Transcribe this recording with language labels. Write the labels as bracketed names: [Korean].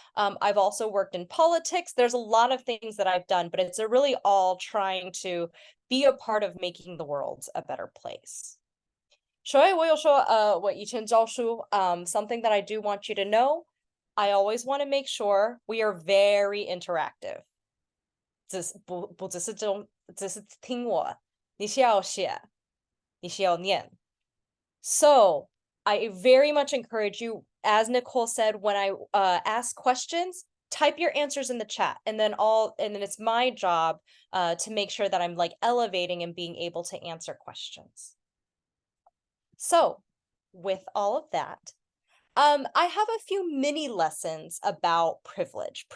[English] I've also worked in politics. There's a lot of things that I've done, but it's really all trying to be a part of making the world a better place. [Chinese] 所以我有说我以前教书 [English] something that I do want you to know, I always want to make sure we are very interactive. [Chinese] 不只是听我，你是要写，你是要念。 [English] So I very much encourage you, as Nicole said, when I ask questions, type your answers in the chat, and then it's my job to make sure that I'm like elevating and being able to answer questions. So with all of that, I have a few mini lessons about privilege.